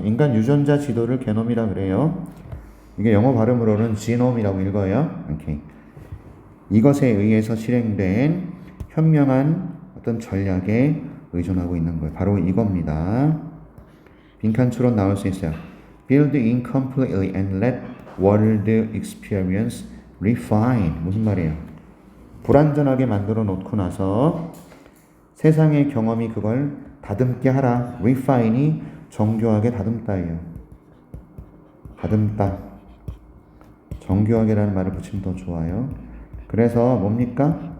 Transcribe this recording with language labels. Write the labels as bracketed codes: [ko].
[ko] 인간 유전자 지도를 게놈이라 그래요. 이게 영어 발음으로는 지놈이라고 읽어요. 오케이. 이것에 의해서 실행된 현명한 어떤 전략에 의존하고 있는 거예요. 바로 이겁니다. 빈칸추론 나올 수 있어요. [en] Build incompletely and let world experience refine. [ko] 무슨 말이에요? 불완전하게 만들어 놓고 나서 세상의 경험이 그걸 다듬게 하라. refine이 정교하게 다듬다예요. 다듬다. 정교하게라는 말을 붙이면 더 좋아요. 그래서 뭡니까?